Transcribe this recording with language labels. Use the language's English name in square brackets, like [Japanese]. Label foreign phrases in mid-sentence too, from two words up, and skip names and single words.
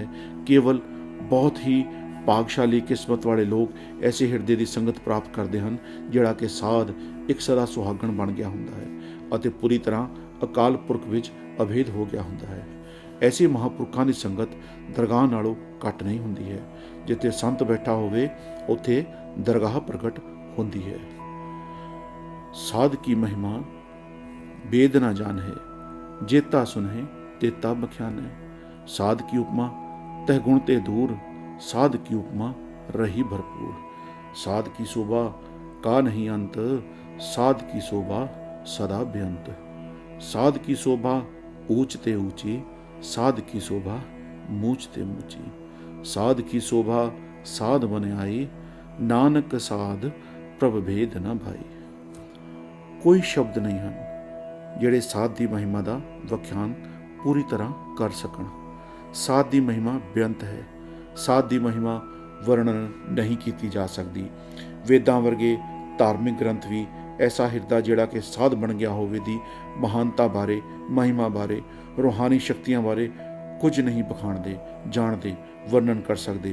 [Punjabi] ਕੇਵਲ ਬਹੁਤ ਹੀ ਭਾਗਸ਼ਾਲੀ ਕਿਸਮਤ ਵਾਲੇ ਲੋਕ ਐਸੇ ਹਿਰਦੇ ਦੀ ਸੰਗਤ ਪ੍ਰਾਪਤ ਕਰਦੇ ਹਨ, ਜਿਹੜਾ ਕਿ ਸਾਧ ਇੱਕ ਸਦਾ ਸੁਹਾਗਣ ਬਣ ਗਿਆ ਹੁੰਦਾ ਹੈ ਅਤੇ ਪੂਰੀ ਤਰ੍ਹਾਂ ਅਕਾਲ ਪੁਰਖ ਵਿੱਚ ਅਭੇਦ ਹੋ ਗਿਆ ਹੁੰਦਾ ਹੈ। ਐਸੇ ਮਹਾਂਪੁਰਖਾਂ ਦੀ ਸੰਗਤ ਦਰਗਾਹ ਨਾਲੋਂ ਘੱਟ ਨਹੀਂ ਹੁੰਦੀ ਹੈ। ਜਿੱਥੇ ਸੰਤ ਬੈਠਾ ਹੋਵੇ ਉੱਥੇ ਦਰਗਾਹ ਪ੍ਰਗਟ ਹੁੰਦੀ ਹੈ। ਸਾਧ ਕੀ ਮਹਿਮਾ ਬੇਦ ਨ ਜਾਨ ਹੈ, ਜੇਤਾ ਸੁਨ ਹੈ ਤੇਤਾ ਬਖਿਆਨ ਹੈ। ਸਾਧ ਕੀ ਉਪਮਾ ਤਹ ਗੁਣ ਤੇ ਦੂਰ, ਸਾਧ ਕੀ ਉਪਮਾ ਰਹੀ ਭਰਪੂਰ। ਸਾਧ ਕੀ ਸੋਭਾ ਕਾ ਨਾਹੀ ਅੰਤ, ਸਾਧ ਕੀ ਸੋਭਾ ਸਦਾ ਬੇਅੰਤ। ਸਾਧ ਕੀ ਸੋਭਾ ਊਚ ਤੇ ਊਚੀ, ਸਾਧ ਕੀ ਸੋਭਾ ਮੂਚ ਤੇ ਮੂਚੀ। ਸਾਧ ਕੀ ਸੋਭਾ ਸਾਧ ਬਨਿ ਆਈ, ਨਾਨਕ ਸਾਧ ਪ੍ਰਭ ਭੇਦੁ ਨ ਭਾਈ। [Hindi] कोई शब्द नहीं हैं [Punjabi] ਜਿਹੜੇ ਸਾਧ ਦੀ ਮਹਿਮਾ ਦਾ ਵਿਖਿਆਨ ਪੂਰੀ ਤਰ੍ਹਾਂ ਕਰ ਸਕਣ। ਸਾਧ ਦੀ ਮਹਿਮਾ ਬੇਅੰਤ ਹੈ। ਸਾਧ ਦੀ ਮਹਿਮਾ ਵਰਣਨ ਨਹੀਂ ਕੀਤੀ ਜਾ ਸਕਦੀ। ਵੇਦਾਂ ਵਰਗੇ ਧਾਰਮਿਕ ਗ੍ਰੰਥ ਵੀ ਐਸਾ ਹਿਰਦਾ ਜਿਹੜਾ ਕਿ ਸਾਧ ਬਣ ਗਿਆ ਹੋਵੇ ਦੀ ਮਹਾਨਤਾ ਬਾਰੇ, ਮਹਿਮਾ ਬਾਰੇ, ਰੂਹਾਨੀ ਸ਼ਕਤੀਆਂ ਬਾਰੇ ਕੁਝ ਨਹੀਂ ਬਖਾਣਦੇ, ਜਾਣਦੇ, ਵਰਣਨ ਕਰ ਸਕਦੇ।